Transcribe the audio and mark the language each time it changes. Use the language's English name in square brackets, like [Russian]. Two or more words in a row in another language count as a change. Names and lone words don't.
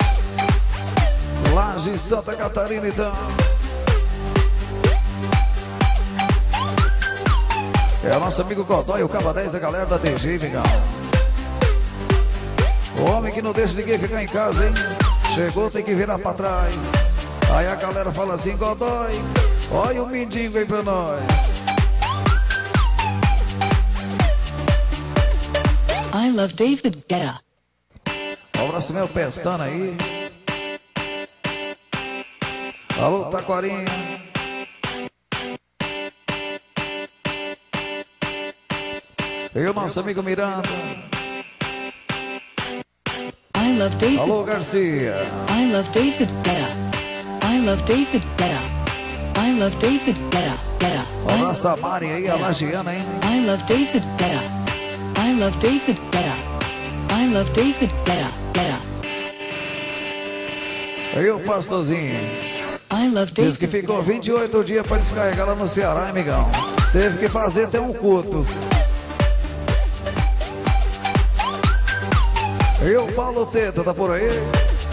[Portuguese] Laje Santa Catarina, então. É o nosso amigo Godoy, o Cava 10, a galera da DG, migão. O homem que não deixa ninguém ficar em casa, hein? Chegou, tem que virar pra trás. Aí a galera fala assim, Godoy, olha o mendigo aí pra nós. [English] I love David Guetta. [Portuguese] Um abraço meu Pestana aí. Alô, Taquarinha. E o nosso amigo Miranda. [English] I love David. [Portuguese] Alô, Garcia. [English] I love David Guetta. I love David Guetta. I love David Guetta. Guetta. [Portuguese] Um abraço a Mari aí, a Lagiana, hein? [English] I love David Guetta. I love David Guetta. I love David Guetta. Guetta. [Portuguese] E o pastorzinho. [English] I love David. [Portuguese] Diz que ficou 28 dias pra descarregar lá no Ceará, amigão. Teve que fazer até um culto. E o Paulo Teta, tá por aí?